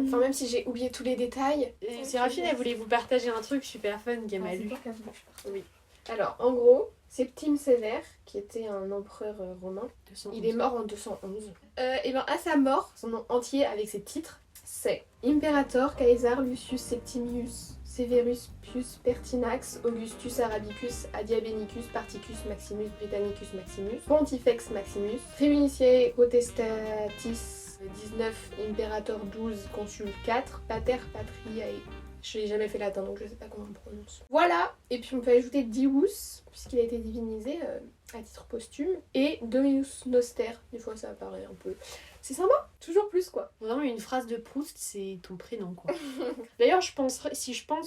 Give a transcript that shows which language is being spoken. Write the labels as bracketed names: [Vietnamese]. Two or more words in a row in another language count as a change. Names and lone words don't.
[French] Enfin, même si j'ai oublié tous les détails. Et Séraphine, elle voulait vous partager un truc super fun qu'elle m'a lu. Oui. Alors, en gros, Septime Sévère, qui était un empereur romain, 211. il est mort en 211. Et ben à sa mort, son nom entier avec ses titres, c'est [Latin] Imperator Caesar Lucius Septimius Severus Pius Pertinax, Augustus Arabicus, Adiabenicus, Particus Maximus, Britannicus Maximus, Pontifex Maximus, Triuniciae Potestatis 19, Imperator 12, Consul 4, Pater Patriae. [French] Je n'ai jamais fait latin donc je sais pas comment on prononce. Voilà, et puis on peut ajouter Dius, puisqu'il a été divinisé à titre posthume, [Latin] et Dominus Noster, [French] des fois ça apparaît un peu. C'est sympa, toujours plus quoi. Vraiment une phrase de Proust, c'est ton prénom quoi. D'ailleurs je penserais, si je pense